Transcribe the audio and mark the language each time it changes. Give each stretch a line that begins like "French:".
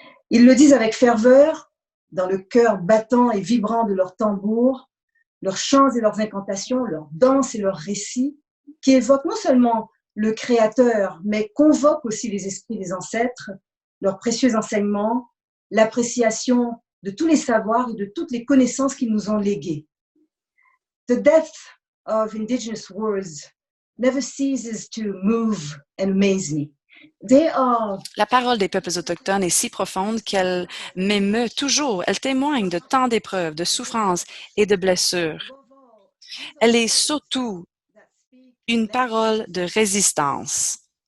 French: Ils le disent avec ferveur, dans le cœur battant et vibrant de leurs tambours, leurs chants et leurs incantations, leurs danses et leurs récits, qui évoquent non seulement le Créateur, mais convoquent aussi les esprits des ancêtres, leurs précieux enseignements, l'appréciation de tous les savoirs et de toutes les connaissances qu'ils nous ont léguées.
English: The depth of indigenous words never ceases to move and amaze me.
French: La parole des peuples autochtones est si profonde qu'elle m'émeut toujours. Elle témoigne de tant d'épreuves, de souffrances et de blessures. Elle est surtout une parole de résistance.